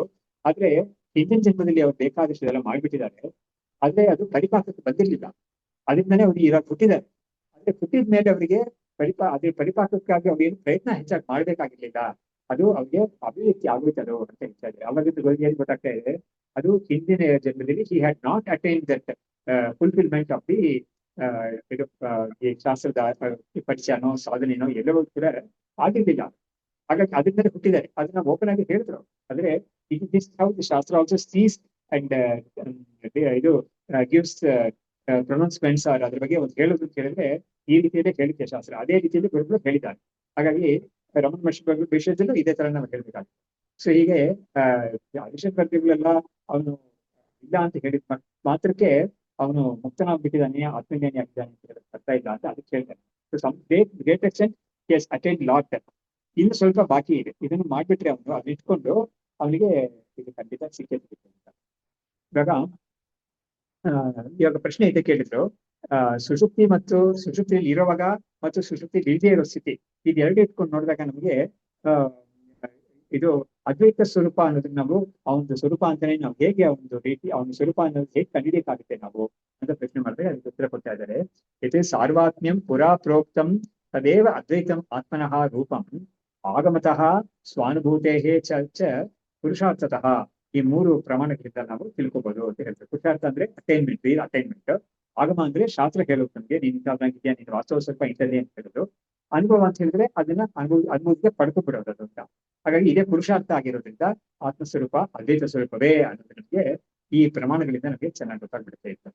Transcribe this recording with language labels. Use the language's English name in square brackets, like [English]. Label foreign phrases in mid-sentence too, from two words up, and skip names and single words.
[Kannada] ಆದ್ರೆ ಹಿಂದಿನ ಜನ್ಮದಲ್ಲಿ ಅವ್ರು ಬೇಕಾದಷ್ಟು ಎಲ್ಲ ಮಾಡ್ಬಿಟ್ಟಿದ್ದಾರೆ, ಆದ್ರೆ ಅದು ಪರಿಪಾಕಕ್ಕೆ ಬಂದಿರ್ಲಿಲ್ಲ. ಅದರಿಂದನೇ ಅವ್ರಿಗೆ ಇವಾಗ ಹುಟ್ಟಿದ್ದಾರೆ. ಆದ್ರೆ ಹುಟ್ಟಿದ ಮೇಲೆ ಅವರಿಗೆ ಅದ್ರ ಪರಿಪಾಕಕ್ಕಾಗಿ ಅವ್ರೇನು ಪ್ರಯತ್ನ ಹೆಚ್ಚಾಗಿ ಮಾಡ್ಬೇಕಾಗಿರ್ಲಿಲ್ಲ, ಅದು ಅವ್ರಿಗೆ ಅಭಿವ್ಯಕ್ತಿ ಆಗೋಯ್ತದು ಅಂತ ಹೇಳ್ತಾ ಇದ್ದಾರೆ. ಅವಾಗಿದ್ದು ಏನ್ ಗೊತ್ತಾಗ್ತಾ ಇದೆ, ಅದು ಹಿಂದಿನ ಜನ್ಮದಲ್ಲಿ [English] he had not attain that fulfilment of the [Kannada] ಇದು ಈ ಶಾಸ್ತ್ರದ ಪರಿಚಯನೋ ಸಾಧನೆನೋ ಎಲ್ಲವೂ ಕೂಡ ಆಗಿರ್ಲಿಲ್ಲ. ಹಾಗಾಗಿ ಅದರಿಂದಲೇ ಹುಟ್ಟಿದ್ದಾರೆ. ಅದನ್ನ ಓಪನ್ ಆಗಿ ಹೇಳಿದ್ರು. ಅಂದ್ರೆ [English] this how the shastra also sees and [Kannada] ಇದು [English] gives pronouncements or [Kannada] ಅದ್ರ ಬಗ್ಗೆ ಒಂದು ಹೇಳೋದು ಅಂತ ಹೇಳಿದ್ರೆ ಈ ರೀತಿಯಲ್ಲೇ ಹೇಳಿಕೆ ಶಾಸ್ತ್ರ, ಅದೇ ರೀತಿಯಲ್ಲಿ ಗುರುಗಳು ಹೇಳಿದ್ದಾರೆ. ಹಾಗಾಗಿ ರಮಣ ಮಹರ್ಷಿ ವಿಷಯದಲ್ಲೂ ಇದೇ ತರ ನಾವು ಹೇಳ್ಬೇಕಾಗುತ್ತೆ. ಸೊ ಹೀಗೆ ಆದಿಶಂಕರ್ತಿಗಳೆಲ್ಲ ಅವನು ಇಲ್ಲ ಅಂತ ಹೇಳಿದ ಮಾತ್ರಕ್ಕೆ ಅವನು ಮುಕ್ತನಾಗ್ಬಿಟ್ಟಿದ್ದಾನೆ, ಆತ್ಮಜ್ಞಾನಿ ಆಗಿದ್ದಾನೆ ಅಂತ ಹೇಳಕ್ ಬರ್ತಾ ಇಲ್ಲ ಅಂತ ಅದಕ್ಕೆ ಹೇಳ್ತಾರೆ. [English] some great extent he has attained lot. [Kannada] ಇನ್ನು ಸ್ವಲ್ಪ ಬಾಕಿ ಇದೆ, ಇದನ್ನು ಮಾಡ್ಬಿಟ್ರೆ ಅವನು ಅದನ್ನ ಇಟ್ಕೊಂಡು ಅವನಿಗೆ ಇದು ಖಂಡಿತ ಸಿಕ್ಕೇ ಸಿಗುತ್ತೆ ಅಂತ. ಇವಾಗ ಪ್ರಶ್ನೆ ಇದೆ ಕೇಳಿದ್ರು, ಸುಷುಪ್ತಿ ಮತ್ತು ಸುಷುಪ್ತಿಯಲ್ಲಿ ಇರುವಾಗ ಮತ್ತು ಸುಷುಪ್ತಿಯಲ್ಲಿ ಇಲ್ಲದೆ ಇರೋ ಸ್ಥಿತಿ, ಇದೆರಡು ಇಟ್ಕೊಂಡು ನೋಡಿದಾಗ ನಮಗೆ ಇದು ಅದ್ವೈತ ಸ್ವರೂಪ ಅನ್ನೋದನ್ನ ನಾವು ಅವನ ಸ್ವರೂಪ ಅಂತಾನೆ ನಾವು ಹೇಗೆ ಒಂದು ರೀತಿ ಅವನ ಸ್ವರೂಪ ಅನ್ನೋದು ಹೇಗೆ ಕಂಡಿಡಿಯಕ್ಕಾಗುತ್ತೆ ನಾವು ಅಂತ ಪ್ರಶ್ನೆ ಮಾಡಿದ್ರೆ ಅದಕ್ಕೆ ಉತ್ತರ ಕೊಡ್ತಾ ಇದ್ದಾರೆ. ಇದು ಸಾರ್ವಾತ್ಮ್ಯಂ ಪುರಾ ಪ್ರೋಕ್ತಂ ತದೇವ ಅದ್ವೈತಂ ಆತ್ಮನಃ ರೂಪಂ ಆಗಮತಃ ಸ್ವಾನುಭೂತೇ ಚ ಪುರುಷಾರ್ಥತಃ. ಈ 3 ಪ್ರಮಾಣಗಳಿಂದ ನಾವು ತಿಳ್ಕೊಬಹುದು ಅಂತ ಹೇಳ್ತಾರೆ. ಪುರುಷಾರ್ಥ ಅಂದ್ರೆ ಅಟೈನ್ಮೆಂಟ್, ಆಗಮ ಅಂದ್ರೆ ಶಾಸ್ತ್ರ ಹೇಳೋದು ನಮ್ಗೆ ನೀನ್ ಇಂಥದ್ದಾಗಿದ್ಯಾ, ನೀನು ವಾಸ್ತವ ಸ್ವಲ್ಪ ಇಂಥದ್ದೇ ಅಂತ ಹೇಳೋದು, ಅನುಭವ ಅಂತ ಹೇಳಿದ್ರೆ ಅದನ್ನ ಅನುಭವಕ್ಕೆ ಪಡ್ಕೊಬಿಡೋದು ಅದು ಅಂತ. ಹಾಗಾಗಿ ಇದೇ ಪುರುಷಾರ್ಥ ಆಗಿರೋದ್ರಿಂದ ಆತ್ಮಸ್ವರೂಪ ಅದ್ವೈತ ಸ್ವರೂಪವೇ ಅನ್ನೋದು ನಮಗೆ ಈ ಪ್ರಮಾಣಗಳಿಂದ ನಮಗೆ ಚೆನ್ನಾಗಿ ಗೊತ್ತಾಗ್ಬಿಡುತ್ತೆ ಇರ್ತದೆ.